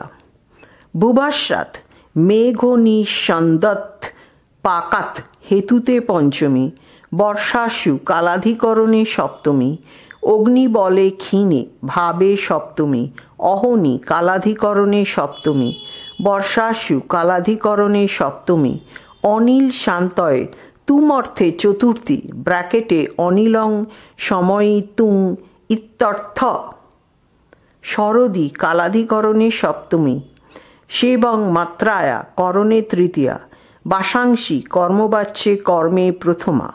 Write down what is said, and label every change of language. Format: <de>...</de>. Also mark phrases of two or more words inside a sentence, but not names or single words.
<sa>ভুভাস্যাৎ মেঘনিষন্দৎ পাকাত হেতুতে পঞ্চমী, বর্ষাসু কালাধিকরণে সপ্তমী, অগ্নিবলে ক্ষীণে ভাবে সপ্তমী, অহনি কালাধিকরণে সপ্তমী, বর্ষাসু কালাধিকরণে সপ্তমী, অনিল শান্তয়ে তুম অর্থে চতুর্থী, ব্র্যাকেটে অনিলং সময়িতুং ইত্যর্থ, শরদি কালাধিকরণে সপ্তমী, সেবং মাত্রায়া করণে তৃতীয়া, বাসাংশী কর্মবাচ্যে কর্মে প্রথমা।</sa>